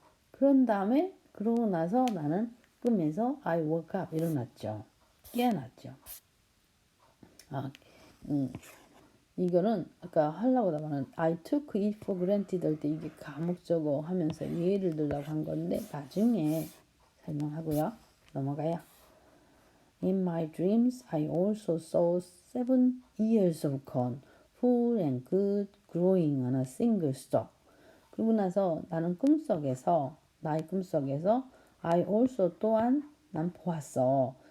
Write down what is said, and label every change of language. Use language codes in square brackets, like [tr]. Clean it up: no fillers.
[ko] 그런 다음에 그러고 나서 나는 꿈에서 [en] I woke up [ko] 일어났죠. 깨어났죠. 이거는 아까 하려고 하다가는 [en] I took it for granted [ko] 할 때 이게 가목적어 하면서 예를 들려고 한 건데 나중에 설명하고요. 넘어가요. [en] In my dreams, I also saw 7 ears of corn, full and good, growing on a single stalk. [ko] 그러고 나서 나는 나의 꿈속에서 [en] I also [ko] 또한 난 보았어.